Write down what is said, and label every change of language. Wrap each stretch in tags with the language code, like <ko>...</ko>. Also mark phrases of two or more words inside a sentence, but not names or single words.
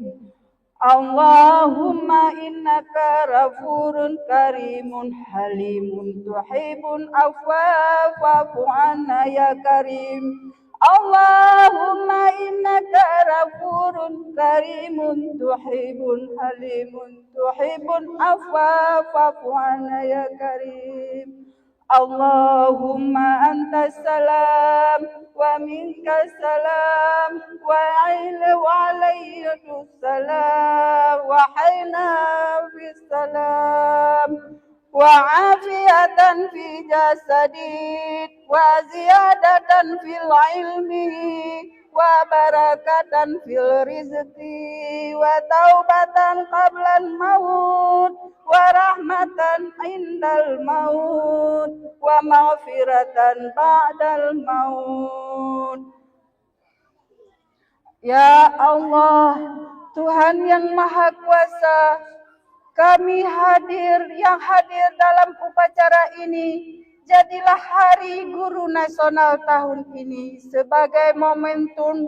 <ar>اللهم إنك غفور كريم حليم تحب العفو فاعف عنا يا كريم اللهم إنك غفور كريم تحب حليم تحب العفو فاعف عنا يا كريم اللهم أنت السلام و منك السلام وإليك يعود السلام وحينا ب السلام وعافية في الجسد وزيادة في العلم وبركة في الرزق وتوبة قبل الموت ورحمة عند الموت ومغفرة بعد الموت.</ar> <id>Ya Allah, Tuhan yang Maha Kuasa, kami yang hadir dalam upacara ini, jadilah Hari Guru Nasional tahun ini sebagai momentum</id>